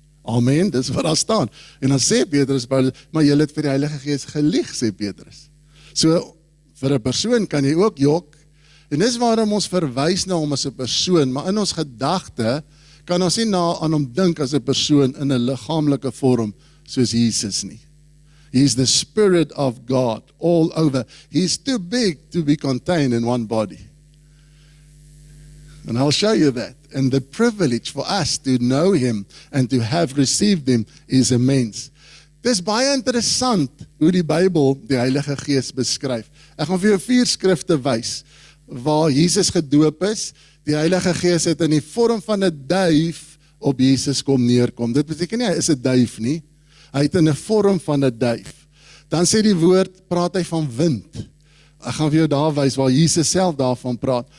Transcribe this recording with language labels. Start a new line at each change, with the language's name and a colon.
Afrikaans: Amen, dis wat daar staan. En dan sê Petrus, maar julle het vir die Heilige Gees gelieg, sê Petrus. So, vir 'n persoon kan jy ook jok, en dis waarom ons verwys na hom as 'n persoon, maar in ons gedagte kan ons nie aan hom dink as 'n persoon in 'n liggaamlike vorm, soos Jesus nie.
English: He's the Spirit of God all over. He's too big to be contained in one body. And I'll show you that. And the privilege for us to know him and to have received him is immense.
Afrikaans: Dis baie interessant hoe die Bybel die Heilige Gees beskryf. Ek gaan vir jou 4 skrifte wys waar Jesus gedoop is. Die Heilige Gees het in die vorm van 'n duif op Jesus kom neerkom. Dit beteken nie hy is 'n duif nie. Hy het in 'n vorm van 'n duif. Dan sê die woord, praat hy van wind. Ek gaan vir jou daar wys waar Jesus self daarvan praat.